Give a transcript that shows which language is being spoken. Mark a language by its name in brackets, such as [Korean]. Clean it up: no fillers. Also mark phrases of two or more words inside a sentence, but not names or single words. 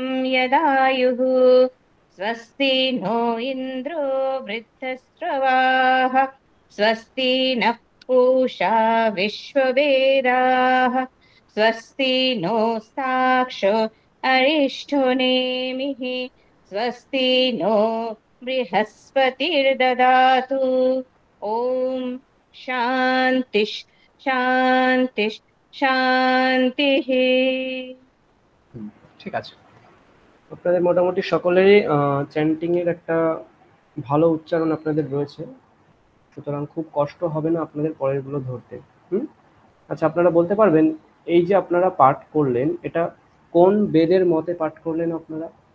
[Sanskrit] यदायुः स्वस्ति नो इन्द्रो वृद्धश्रवाः स्वस्ति नः पूषा विश्ववेदाः स्वस्ति नो साक्षो अरिष्ठनेमिः स्वस्ति नो बृहस्पतिर्ददातु। ओम शांति शांति শান্তিः। [Bangla] ঠিক আছে, আপনাদের মোটামুটি সকলেরই চ্যান্টিং এর একটা ভালো উচ্চারণ আপনাদের রয়েছে, সুতরাং খুব কষ্ট হবে না আপনাদের পরেরগুলো ধরতে। আচ্ছা আপনারা বলতে পারবেন এই যে আপনারা পাঠ করলেন এটা কোন বেদের মতে পাঠ করলেন আপনারা?